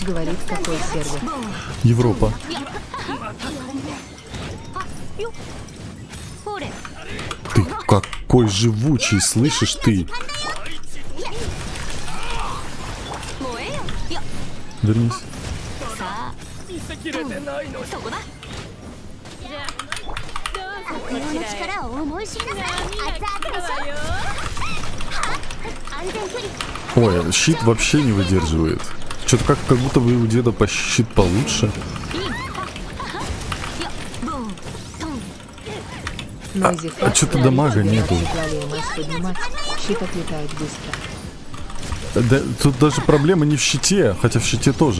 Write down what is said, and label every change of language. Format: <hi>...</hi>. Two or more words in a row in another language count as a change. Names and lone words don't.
<ru>говорит, какой сервер. Европа. Ты какой живучий, слышишь ты? Вернись.</ru> <ja>悪用の力を思い知りなさい。熱々でしょ。安全距離。</ja> <ru>Ой, щит вообще не выдерживает. Что-то как будто бы у деда по щит получше. А что-то дамага нету. Щит отлетает быстро. Да, тут даже проблема не в щите, хотя в щите тоже.</ru>